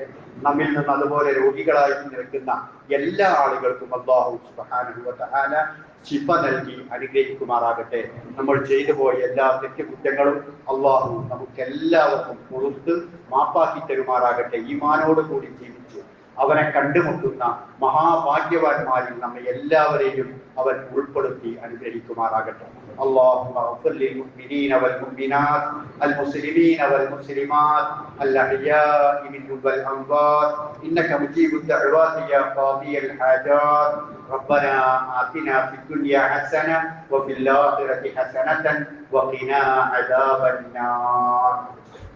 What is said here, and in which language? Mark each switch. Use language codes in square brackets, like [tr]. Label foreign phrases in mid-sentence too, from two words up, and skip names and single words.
[ml] നമ്മിൽ നിന്ന് അതുപോലെ രോഗികളായി നിൽക്കുന്ന എല്ലാ ആളുകൾക്കും [ar] الله سبحانه و تعالى [ml] ശിഫ നൽകി അനുഗ്രഹിക്കുമാറാകട്ടെ. നമ്മൾ ചെയ്തു പോയ എല്ലാ തെറ്റുകുറ്റങ്ങളും അല്ലാഹു നമുക്ക് എല്ലാവർക്കും പുറത്ത് മാപ്പാക്കി തരുമാറാകട്ടെ. ഈമാനോട് കൂടി ജീവിച്ചു അവനെ കണ്ടുമുട്ടുന്ന മഹാഭാഗ്യവാന്മാരിൽ നമ്മെ എല്ലാവരെയും അവൻ ഉൾപ്പെടുത്തി അനുഗ്രഹിക്കുമാറാകട്ടെ. [ar] اللهم اغفر للمؤمنين والمؤمنات المسلمين والمسلمات الأحياء منهم والأموات إنك مجيب الدعوات يا قاضي الحاجات. ربنا آتنا في الدنيا حسنة وفي الآخرة حسنة وقنا عذاب النار.